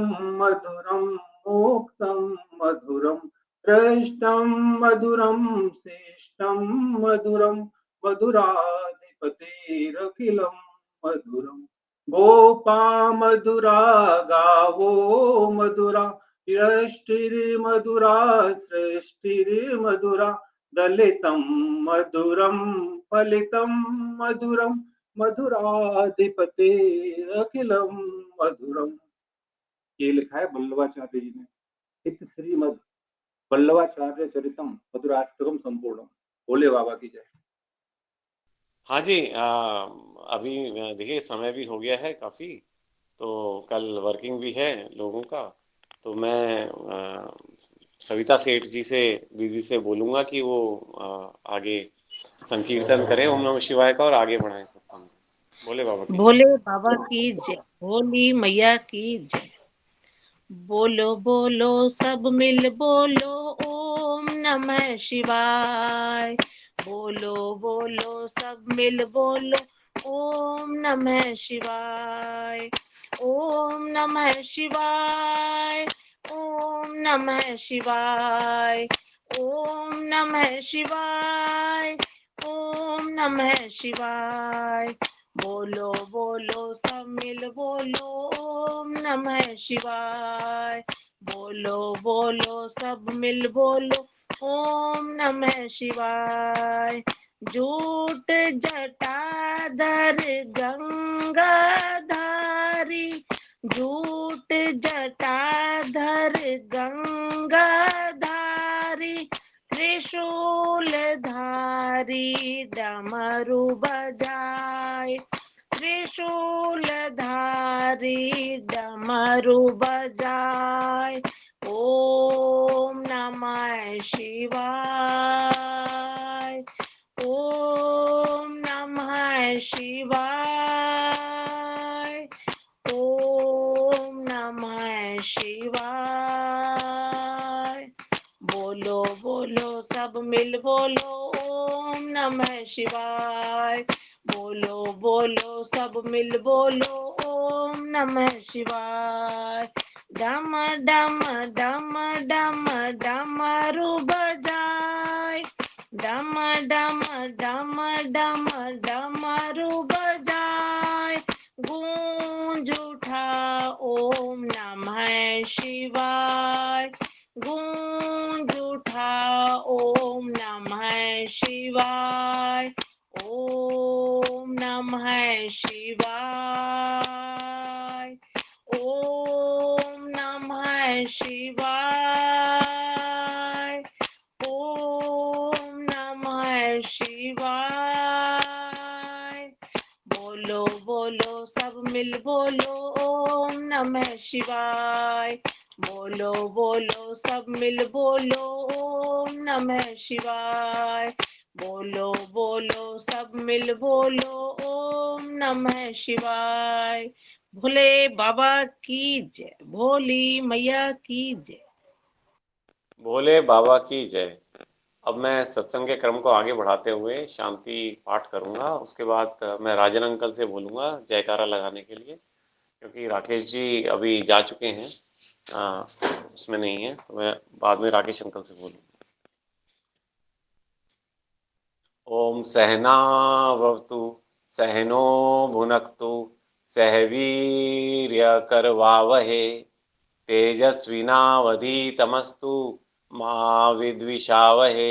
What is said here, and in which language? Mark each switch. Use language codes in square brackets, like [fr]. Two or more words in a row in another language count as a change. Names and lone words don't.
[sa] मधुरं मोक्तं मधुरं श्रेष्ठं मधुरं श्रेष्ठं मधुरं मधुराधिपतिरखिलं मधुरं गोपा मधुरा गावो मधुरा यष्टिर्मधुरा श्रेष्ठिर्मधुरा दलितं मधुरं फलितं मधुरं मधुराधिपतिरखिलं मधुरम। [hi] ये लिखा है वल्लभाचार्य जी ने। [sa] इत श्रीमद वल्लभाचार्य चरितम मधुराष्टकम संपूर्णम। [hi] भोले बाबा की जय। हाँ जी, अभी देखिए समय भी हो गया है काफ़ी, तो कल वर्किंग भी है लोगों का, तो मैं सविता सेठ जी से, दीदी से बोलूँगा कि वो आगे संकीर्तन करें [sa] ओम नमः शिवाय [hi] का और आगे बढ़ाएं सत्संग। भोले बाबा की भोले बाबा की जय, भोली मैया की जय। बोलो बोलो सब मिल बोलो [sa] ओम नमः शिवाय। [hi] बोलो बोलो सब मिल बोलो [sa] ओम नमः शिवाय। ओम नमः शिवाय, ओम नमः शिवाय, ओम नमः शिवाय, ओम नमः शिवाय। [hi] बोलो बोलो सब मिल बोलो [sa] ओम नमः शिवाय। [hi] बोलो बोलो सब मिल बोलो [sa] ओम नमः शिवाय। [hi] जूट जटाधर गंगाधारी, जूट जटाधर गंगाधारी, त्रिशूलधारी डमरू बजाए, त्रिशूलधारी डमरू बजाए। [sa] ओम नमः शिवाय, ओम नमः शिवाय, ओम नमः शिवाय। [hi] बोलो बोलो सब मिल बोलो [sa] ओम नमः शिवाय। [hi] बोलो बोलो सब मिल बोलो [sa] ओम नमः शिवाय। [hi] डम डम डम डम डमरू बजाए, डम डम डम डम डमरू बजाए। गूंज उठा [sa] ओम नमः शिवाय, [hi] गूंज उठा [sa] ओम नमः शिवाय। ओम नमः शिवाय, ओम नमः शिवाय, ओम नमः शिवाय। [hi] बोलो बोलो सब मिल बोलो [sa] ओम नमः शिवाय। [hi] बोलो बोलो सब मिल बोलो [sa] ओम नमः शिवाय। [hi] बोलो बोलो सब मिल बोलो [sa] ओम नमः शिवाय। [hi] भोले बाबा की जय, भोली मैया की जय। भोले बाबा की जय। अब मैं सत्संग के क्रम को आगे बढ़ाते हुए शांति पाठ करूंगा। उसके बाद मैं राजन अंकल से बोलूंगा जयकारा लगाने के लिए, क्योंकि राकेश जी अभी जा चुके हैं, उसमें नहीं है, तो मैं बाद में राकेश अंकल से बोलूंगा। [sa] ओम सहनावतु सहनो भुनक्तु सह वीर्यकरवावहे तेजस्विनावधीतमस्तु मा विद्विषावहे।